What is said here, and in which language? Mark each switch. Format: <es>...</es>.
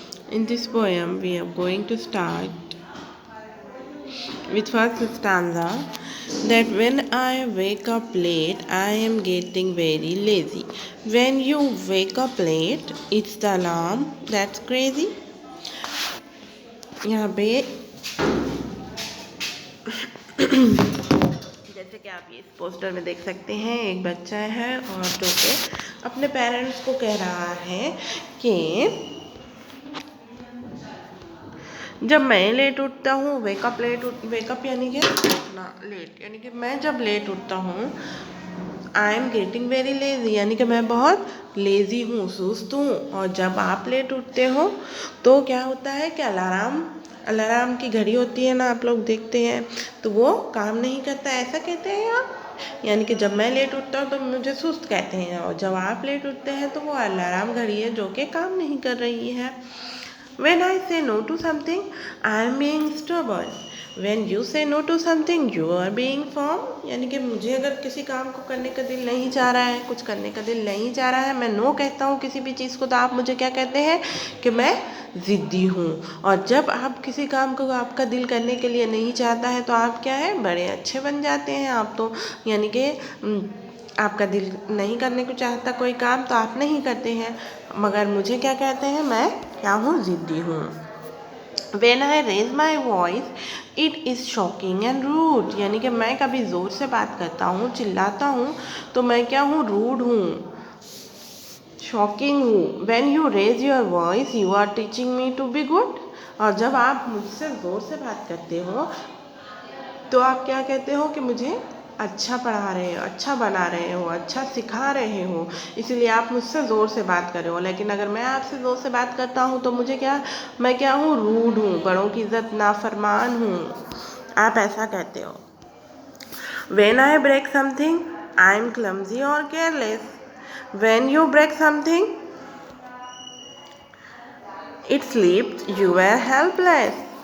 <en>In this poem we are going to start with first stanza that when I wake up late I am getting very lazy. When you wake up late it's the alarm that's crazy.</en> <hi>यहाँ पे जैसे कि आप ये इस poster में देख सकते हैं, एक बच्चा है और जो कि अपने पेरेंट्स को कह रहा है कि जब मैं लेट उठता हूँ, वेकअप यानी कि उठना लेट, यानी कि मैं जब लेट उठता हूँ,</hi> <en>I am getting very lazy,</en> <hi>यानी कि मैं बहुत लेज़ी हूँ, सुस्त हूँ। और जब आप लेट उठते हो तो क्या होता है कि अलार्म की घड़ी होती है ना, आप लोग देखते हैं तो वो काम नहीं करता, ऐसा कहते हैं आप। यानी कि जब मैं लेट उठता हूँ तो मुझे सुस्त कहते हैं, और जब आप लेट उठते हैं तो वो अलार्म घड़ी है जो कि काम नहीं कर रही है।</hi> <en>When I say no to something, I am being stubborn. When you say no to something, you are being firm.</en> <hi>यानी कि मुझे अगर किसी काम को करने का दिल नहीं चाह रहा है, कुछ करने का दिल नहीं चाह रहा है, मैं नो कहता हूँ किसी भी चीज़ को, तो आप मुझे क्या कहते हैं कि मैं ज़िद्दी हूँ। और जब आप किसी काम को आपका दिल करने के लिए नहीं चाहता है तो आप क्या है, बड़े अच्छे बन जाते हैं आप तो। यानी कि आपका दिल नहीं करने को चाहता कोई काम तो आप नहीं करते हैं, मगर मुझे क्या कहते हैं, मैं क्या हूँ, ज़िद्दी हूँ।</hi> <en>When I raise my voice, it is shocking and rude.</en> <hi>यानी कि मैं कभी ज़ोर से बात करता हूँ, चिल्लाता हूँ, तो मैं क्या हूँ, रूड हूँ, शॉकिंग हूँ।</hi> <en>When you raise your voice, you are teaching me to be good.</en> <hi>और जब आप मुझसे ज़ोर से बात करते हो तो आप क्या कहते हो कि मुझे अच्छा पढ़ा रहे हो, अच्छा बना रहे हो, अच्छा सिखा रहे हो, इसलिए आप मुझसे ज़ोर से बात कर रहे हो। लेकिन अगर मैं आपसे ज़ोर से बात करता हूँ तो मैं क्या हूँ, रूड हूँ, बड़ों की इज़्ज़त नाफरमान हूँ, आप ऐसा कहते हो।</hi> <en>When I break something, I am clumsy or careless. When you break something, it slipped, you were helpless.</en>